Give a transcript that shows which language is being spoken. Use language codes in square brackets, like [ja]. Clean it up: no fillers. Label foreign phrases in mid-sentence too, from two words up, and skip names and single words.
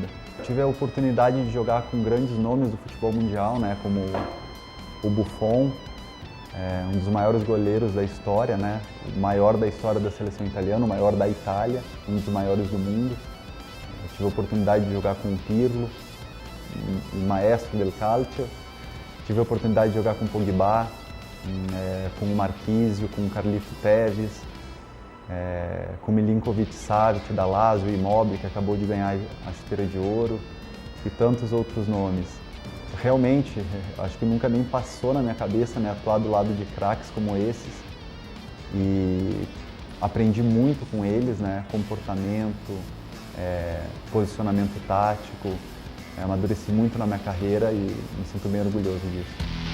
[pt] Tive a oportunidade de jogar com grandes nomes do futebol mundial, né, como o Buffon, um dos maiores goleiros da história, né, o maior da história da seleção italiana, o maior da Itália, um dos maiores do mundo. Eu tive a oportunidade de jogar com o Pirlo, o [it] maestro del calcio. [pt] Tive a oportunidade de jogar com o Pogba, com o Marquísio, com o Carlito Teves, com o Milinkovic-Savic da Lazio, o Immobile, que acabou de ganhar a chuteira de ouro, e tantos outros nomes. Realmente, acho que nunca nem passou na minha cabeça, né, atuar do lado de craques como esses, e aprendi muito com eles, né, comportamento, posicionamento tático, amadureci muito na minha carreira e me sinto bem orgulhoso disso.